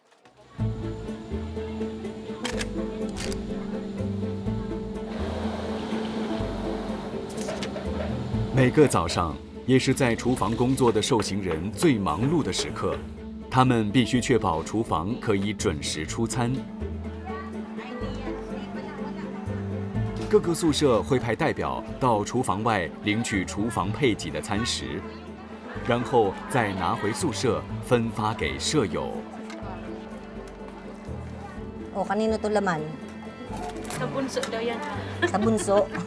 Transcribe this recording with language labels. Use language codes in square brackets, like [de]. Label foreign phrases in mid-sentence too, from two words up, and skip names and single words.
[zh] 每个早上也是在厨房工作的受刑人最忙碌的时刻，他们必须确保厨房可以准时出餐。各个宿舍会派代表到厨房外领取厨房配给的餐食，然后再拿回宿舍分发给舍友。 [tl] Oh, kanino to laman? Sa bunso daw yan. Sa bunso.